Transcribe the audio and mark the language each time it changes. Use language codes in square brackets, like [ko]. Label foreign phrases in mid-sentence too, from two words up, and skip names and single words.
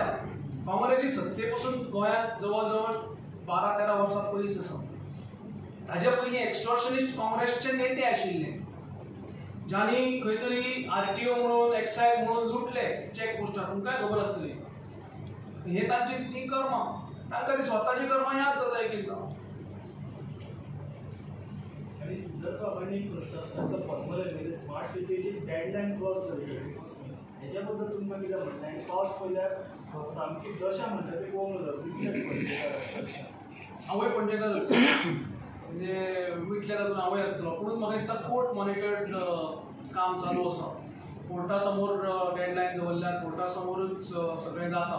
[kok] काँग्रेसी सत्ते पासून गोंयांत जवळ जवळ 12-13 वर्सां पयस आसा. ताज्या पयलीं एक्स्टॉर्शनिस्ट काँग्रेसचे नेते आशिल्ले ज्यांनी खंय तरी आरटीओ म्हणून एक्सायज म्हणून लुटले [en] check postar. [kok] तुमकांय खबर आसतली. हे तांची ती कर्मां, तांकां ती स्वताची कर्मां याद जाता एक एकदां. [mr] आणि सिद्धार्थ बाबांनी एक प्रश्न असं फॉर्म्युला केले [en] smart citychi deadline cross [mr] झाली ह्याच्याबद्दल [kok] तुमकां कितें म्हणटा? आनी पावस पयल्यार सामकी दशा म्हणटा ती पळोवंक जाता. हांवूय पणजेकार म्हणजे विटल्या तातूंत हांवूय आसतलो, पूण म्हाका दिसता [en] court monitored [kok] काम चालू आसा. कोर्टा समोर डेडलायन दवरल्यार कोर्टा समोरूच सगळें जाता.